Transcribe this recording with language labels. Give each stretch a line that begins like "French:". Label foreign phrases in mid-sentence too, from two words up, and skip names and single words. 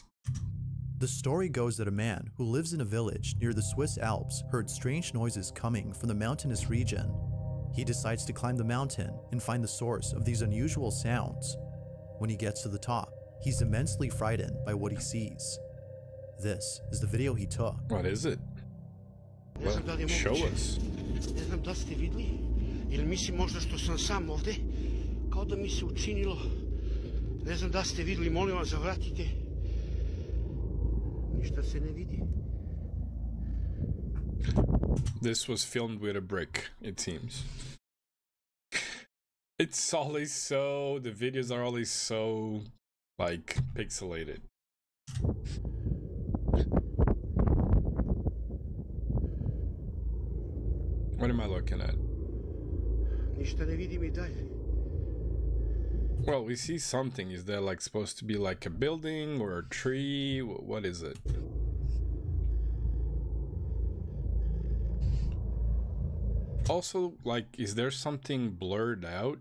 English: The story goes that a man who lives in a village near the Swiss Alps heard strange noises coming from the mountainous region. He decides to climb the mountain and find the source of these unusual sounds. When he gets to the top, he's immensely frightened by what he sees. This is the video he took. What is it? Well, show us.
Croatian: Ne znam da ste vidli, ili mislim možda što sam sam ovde, kao da mi se učinilo. Ne znam da ste vidli, molim vas, zavratite. Ništa se ne vidi.
English: This was filmed with a brick, it seems. It's always so, the videos are always so, like, pixelated. What am I looking at?
Croatian: Ništa ne vidim I dalje.
English: Well, we see something. Is there like supposed to be like a building or a tree? What is it? Also, like, is there something blurred out?